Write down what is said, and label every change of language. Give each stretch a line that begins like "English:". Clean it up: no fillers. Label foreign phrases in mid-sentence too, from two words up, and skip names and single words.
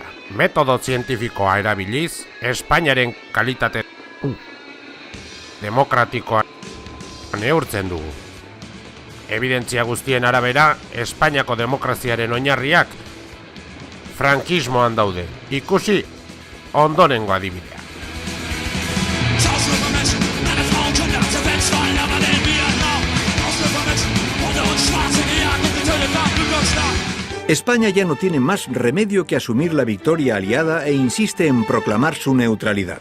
Basque: Metodo zientifikoa erabiliz, Espainiaren kalitate demokratikoa neurtzen dugu. Evidentzia guztien arabera, Espainiako demokraziaren oinarriak frankismoan daude. Ikusi ondorengo adibidea.
Spanish: España ya no tiene más remedio que asumir la victoria aliada e insiste en proclamar su neutralidad.